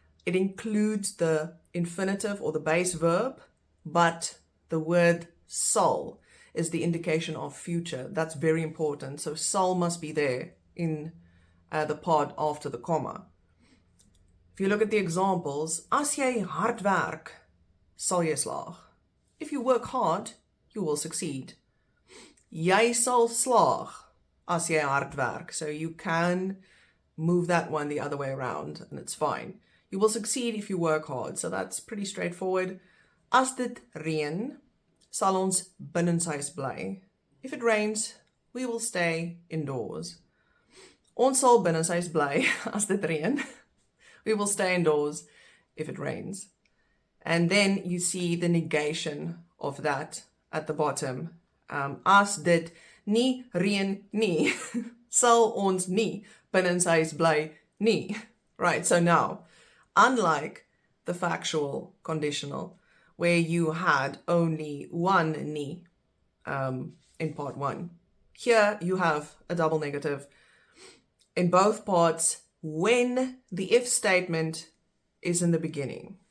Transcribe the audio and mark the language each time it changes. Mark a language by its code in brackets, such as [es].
[en] It includes the infinitive or the base verb, but the word sal is the indication of future. That's very important. So sal must be there in the part after the comma. If you look at the examples, [af] as jy hard werk, sal jy slaag. [en] If you work hard, you will succeed. [af] Jy sal slaag as jy hard werk. [en] So you can move that one the other way around and it's fine. You will succeed if you work hard. So that's pretty straightforward. [af] As dit reën, sal ons binnenshuis bly. [en] If it rains, we will stay indoors. [af] Ons sal binnenshuis bly as dit reën. [en] We will stay indoors if it rains. And then you see the negation of that at the bottom. [af] As dit nie reën nie, sal ons nie binnenshuis bly nie. [en] Right, so now, unlike the factual conditional, where you had only one nie in part one, here you have a double negative in both parts when the if statement is in the beginning.